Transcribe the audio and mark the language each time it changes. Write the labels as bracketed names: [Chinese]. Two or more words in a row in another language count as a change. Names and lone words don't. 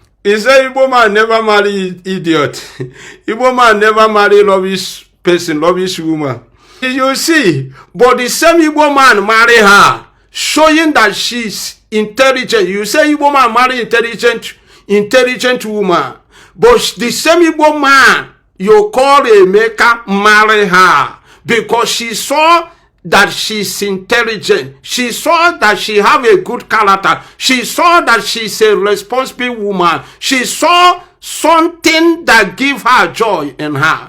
[English] He said Igbo man never marry idiot. Igbo man never marry rubbish person, rubbish woman. You see, but the same Igbo man marry her, showing that she's intelligent. You say Igbo man marry intelligent woman, but the same Igbo man you call a maker marry her because she saw that she's intelligent. She saw that she have a good character. She saw that she's a responsible woman. She saw something that give her joy in her.